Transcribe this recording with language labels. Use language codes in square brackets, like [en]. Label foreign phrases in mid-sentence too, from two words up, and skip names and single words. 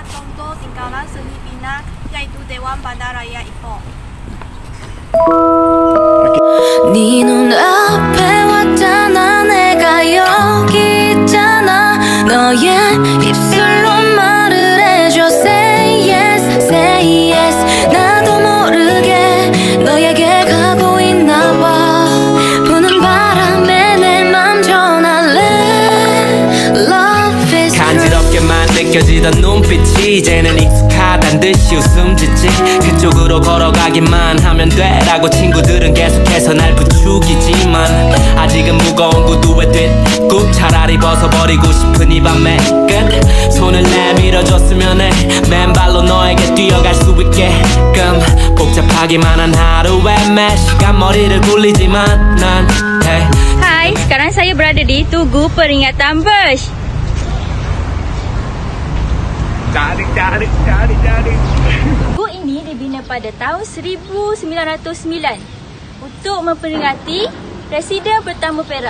[ms] contoh tinggalan seni bina yaitu Dewan Bandar Raya Ipoh. [ko] 네 눈앞에 왔잖아 내가 여기 있잖아 너의 입술로 말을 해줘 [en] Say yes, say yes [ko] 나도 모르게 너에게 가고 있나 봐 부는 바람에 내 맘 전할래 [en] Love is true [ko] 간지럽게만 느껴지던 눈빛이 이제는 익숙하단 듯이 웃음 짓지 그쪽으로 걸어가기만 하면 돼라고 친구들은 계속해서 날 부추기지만 아직은 무거운 구두에 뒷굽 차라리 벗어버리고 싶은 이 밤의 끝 손을 내밀어줬으면 해 맨발로 너에게 뛰어갈 수 있게끔 복잡하기만 한 하루에 매 시간 머리를 굴리지만 난 hey. [ms] Hai, sekarang saya berada di Tugu Peringatan Bush. Tugu ini dibina pada tahun 1909 untuk memperingati Presiden pertama Perak.